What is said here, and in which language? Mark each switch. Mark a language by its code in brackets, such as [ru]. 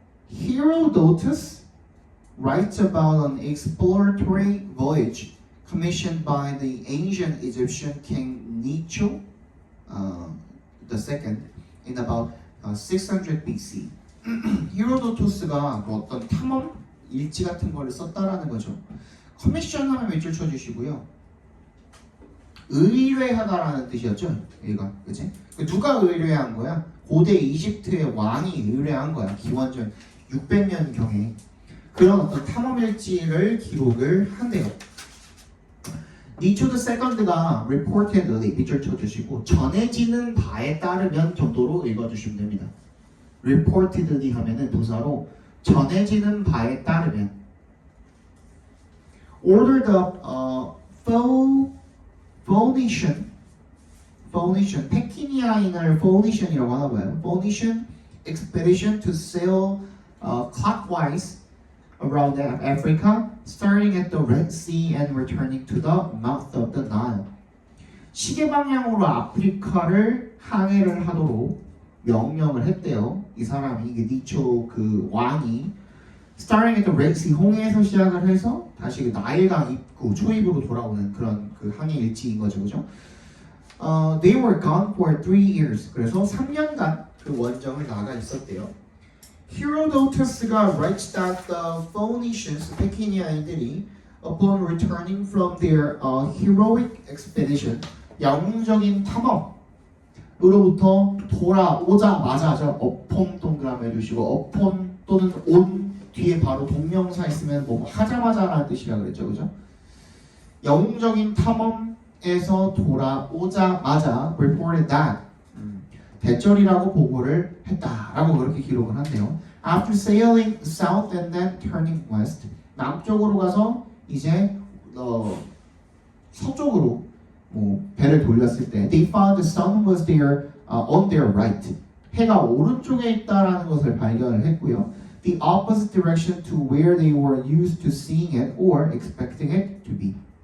[en] Herodotus writes about an exploratory voyage commissioned by the ancient Egyptian king Necho II in about 600 BC. [ko] 히로도토스가 그 어떤 탐험 일지 같은 걸 썼다라는 거죠. 커미션 하면 밑줄 쳐주시고요. 의뢰하다라는 뜻이었죠. 얘가 그치? 누가 의뢰한 거야? 고대 이집트의 왕이 의뢰한 거야. 기원전 600년 경에 그런 어떤 탐험 일지를 기록을 한대요. 니초 II reportedly 밑줄 쳐주시고 전해지는 바에 따르면 정도로 읽어주시면 됩니다. reportedly 하면은 부사로 전해지는 바에 따르면 [en] ordered the Phoenician [ko] Phoenician, 패키니아인을 Phoenician이라고 하나 봐요. [en] Phoenician expedition to sail clockwise around Africa, starting at the Red Sea and returning to the mouth of the Nile. [ko] 시계 방향으로 아프리카를 항해를 하도록 명령을 했대요. 이 사람이 이게 니초 그 왕이 [en] starting at the Red Sea [ko] 홍해에서 시작을 해서 다시 그 나일강 입구 초입으로 돌아오는 그런 그 항해 일지인 거죠, 그죠? [en] They were gone for 3 years. [ko] 그래서 3년간 그 원정을 나가 있었대요. Herodotus가 [en] writes that the Phoenicians, [ko] 패키니아인들이 [en] upon returning from their heroic expedition, [ko] 영웅적인 탐험으로부터 돌아오자마자 upon 동그라미 해주시고 upon 또는 on 뒤에 바로 동명사 있으면 뭐 하자마자라는 뜻이라 그랬죠, 그죠? 영웅적인 탐험에서 돌아오자마자 [en] reported that [ko] 대절이라고 보고를 했다라고 그렇게 기록을 한대요. [en] After sailing south and then turning west, [ko] 남쪽으로 가서 이제 서쪽으로 뭐 배를 돌렸을 때, [en] they found the sun was there on their right. [ko] 해가 오른쪽에 있다라는 것을 발견을 했고요. [en] The opposite direction to where they were used to seeing it or expecting it to be.